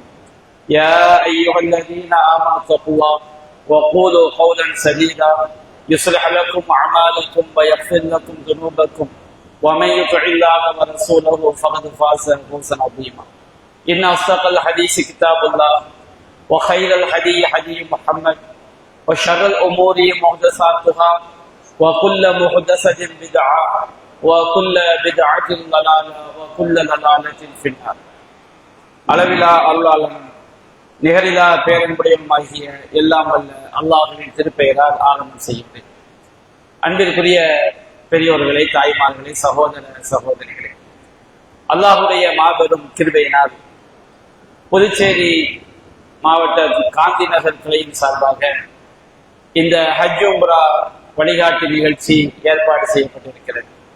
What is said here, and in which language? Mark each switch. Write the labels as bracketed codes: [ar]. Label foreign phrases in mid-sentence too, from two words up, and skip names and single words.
[ar] يا أيها الذين آمنوا اتقوا الله وقولوا قولا سديدا يصلح لكم أعمالكم ويغفر لكم ذنوبكم ومن يطع الله ورسوله فقد فاز فوزا عظيما. إن أصدق الحديث كتاب الله وخير الهدي هدي محمد وشر الأمور محدثاتها وكل محدثة بدعة وكل بدعة ضلالة وكل ضلالة في النار. [ta] அளவிலா அருளாளனும் நிகரிலா பேரன்புடையமாகிய எல்லாம் வல்ல அல்லாஹுவின் திருப்பெயரால் ஆரம்பம் செய்கிறேன். அன்பிற்குரிய பெரியோர்களே, தாய்மார்களே, சகோதர சகோதரிகளே, அல்லாஹுடைய மாபெரும் கிருபையினால் புதுச்சேரி மாவட்ட காந்தி நகர் கிளையின் சார்பாக இந்த ஹஜ் உம்ரா வழிகாட்டு நிகழ்ச்சி ஏற்பாடு செய்யப்பட்டிருக்கிறது.